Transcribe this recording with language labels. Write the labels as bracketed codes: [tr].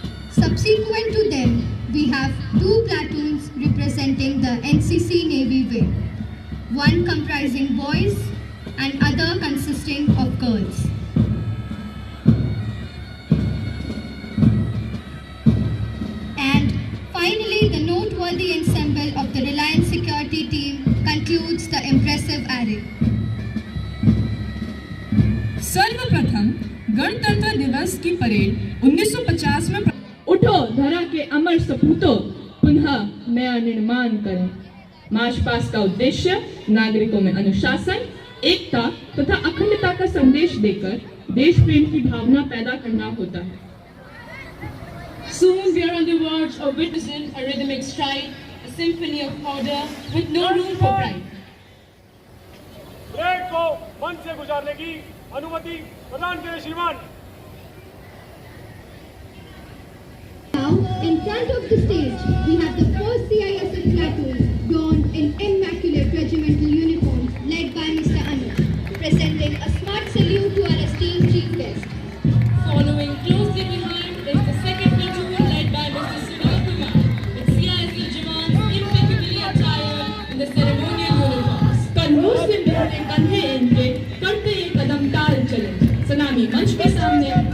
[en] Subsequent to them, we have two platoons representing the NCC Navy wing, one comprising boys and other consisting of girls. Finally, the noteworthy ensemble of the Reliance Security team concludes the impressive array. [hi] सर्वप्रथम गणतंत्र दिवस की parade 1950 में उठो धरा के अमर सपूतों, पुनः नया निर्माण करें। मार्च पास्ट का उद्देश्य नागरिकों में अनुशासन, एकता तथा अखंडता का संदेश देकर देश प्रेम की भावना पैदा करना होता है। [en] Soon we are on the verge of witnessing a rhythmic stride, a symphony of order with no room for pride. [hi] Parade को मंच से गुजारने की अनुमति प्रदान करें श्रीमान। [en] Now, in front of the stage, we have the first CISF platoon donned in immaculate regimental uniforms led by Mr. Anuj, presenting a smart salute to our esteemed chief guest. Following closely behind is the second platoon led by Mr. Sunil Kumar, with CISF jawans impeccably attired in the ceremonial uniforms. [hi] कंधों से मिलते कंधे इनके करते ये कदम ताल चले। सलामी मंच के सामने